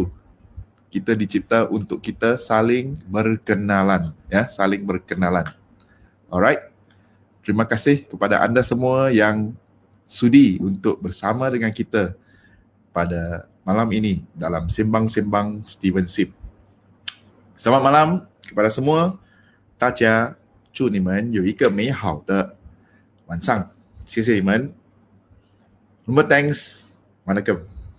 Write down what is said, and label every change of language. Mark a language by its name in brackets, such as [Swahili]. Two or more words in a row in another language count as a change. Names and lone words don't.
[Malay] Kita dicipta untuk kita saling berkenalan, ya, saling berkenalan. Alright. Terima kasih kepada anda semua yang sudi untuk bersama dengan kita pada malam ini dalam Sembang-sembang Steven Sip. Selamat malam kepada semua. [Chinese] 大家祝你们有一个美好的晚上，谢谢你们。Thanks. [Malay] Waalaikumsalam.